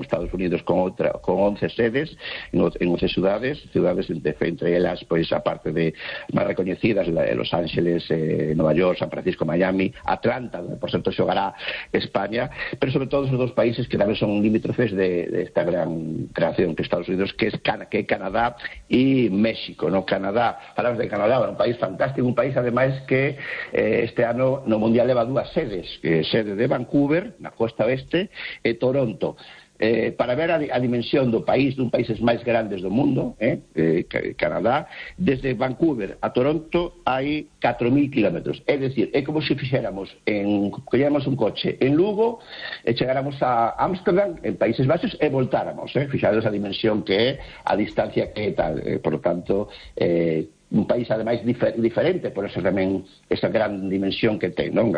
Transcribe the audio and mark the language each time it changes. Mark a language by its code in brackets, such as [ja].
[es] Estados Unidos con 11 sedes en 11 ciudades entre ellas, pues aparte de más reconocidas, Los Ángeles, Nueva York, San Francisco, Miami, Atlanta, donde por cierto jugará España, pero sobre todo esos dos países que también son limítrofes de esta gran creación que Estados Unidos, que es Canadá y México, ¿no? Canadá, hablamos de Canadá, un país fantástico, país además que este año no mundial lleva dos sedes, sede de Vancouver, la costa oeste, y Toronto. [gl] Para ver a dimensión do país, dun países máis grandes do mundo, Canadá, desde Vancouver a Toronto hai 4.000 kilómetros. É dicir, é como se fixéramos, colléramos un coche en Lugo, e chegáramos a Ámsterdam, en Países Baixos, e voltáramos. Fixáramos a dimensión que é, a distancia que é tal. [es] Por lo tanto, un país además diferente, por eso también esa gran dimensión que tiene, ¿no?